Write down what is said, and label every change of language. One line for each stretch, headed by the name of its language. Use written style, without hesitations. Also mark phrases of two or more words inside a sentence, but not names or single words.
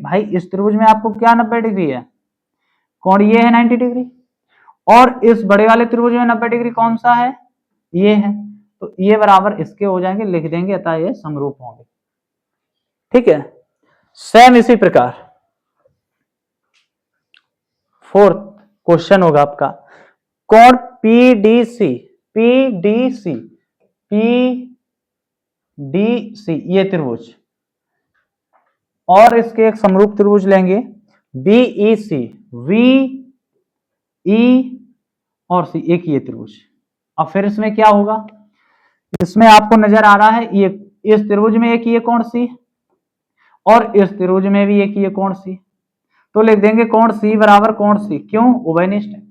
Hindi: भाई इस त्रिभुज में आपको क्या 90 डिग्री है, कोण ये है 90 डिग्री, और इस बड़े वाले त्रिभुज में 90 डिग्री कौन सा है, ये है, तो ये बराबर इसके हो जाएंगे, लिख देंगे, अतः ये समरूप होंगे। ठीक है, सेम इसी प्रकार
English: fourth question
Hindi: होगा आपका, कोण पीडीसी, पीडीसी, पीडीसी ये त्रिभुज और इसके एक समरूप त्रिभुज लेंगे बीईसी, वी ई और सी, एक ये त्रिभुज। अब फिर इसमें क्या होगा, इसमें आपको नजर आ रहा है ये, इस त्रिभुज में एक ये कोण सी और इस त्रिभुज में भी एक ये कोण सी, तो लिख देंगे कोण सी बराबर कोण सी, क्यों, उभयनिष्ठ है।